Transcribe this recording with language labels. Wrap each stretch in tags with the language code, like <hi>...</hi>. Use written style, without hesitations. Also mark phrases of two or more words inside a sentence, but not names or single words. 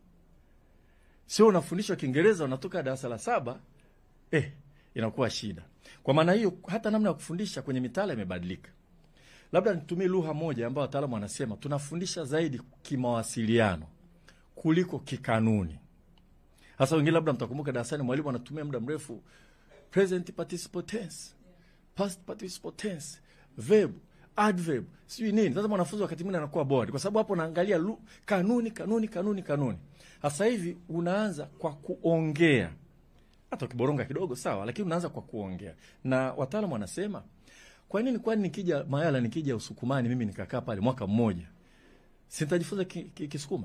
<sw>Sio unafundishwa Kiingereza unatoka darasa la 7, inakuwa shida. Kwa maana hiyo hata namna ya kufundisha kwenye mitaala imebadilika. Labda nitumie lugha moja ambayo wataalamu wanasema tunafundisha zaidi kimawasiliano kuliko kikanuni. Hasa wengine labda mtakumbuka darasani mwalimu anatumia muda mrefu</sw> <en>present participle tense, past participle tense, verb, adverb,</en> <sw>sio nini. Sasa mwanafunzi wakati mwingine anakuwa bored kwa sababu hapo naangalia kanuni. Sasa hivi unaanza kwa kuongea. Hata ukiboronga kidogo sawa, lakini unaanza kwa kuongea. Na wataalamu wanasema kwani nikija Usukumani mimi nikakaa pale mwaka mmoja, sitajifunza Kisukuma?</sw>